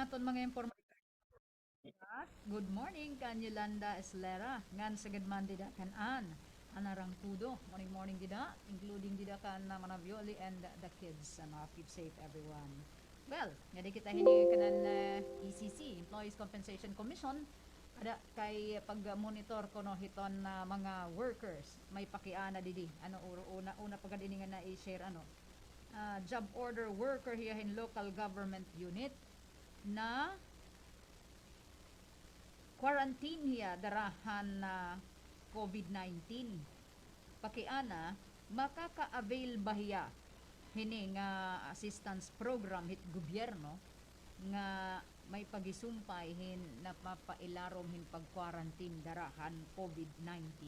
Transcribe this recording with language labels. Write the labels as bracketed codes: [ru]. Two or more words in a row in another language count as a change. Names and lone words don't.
[war] aton mga impormasyon. [en] Good morning [war] kan Yolanda Eslera ngan sagad man dida kan anarang tudo. [en] Morning morning [war] dida including dida kan na Manavioli [en] and the kids. Keep safe everyone. Well, [war] nga di kita hini kanan ECC, Employees Compensation Commission, ada kay pag-monitor ko no hiton na mga workers may pakiana didi ano una pagad ini nga na i-share [en] job order worker here in local government unit [war] na quarantine hiya darahan na COVID-19. Pakiana, makaka-avail ba hiya hini nga assistance program hit gobyerno nga may pagisumpay hin na mapailarom hin pag-quarantine darahan COVID-19.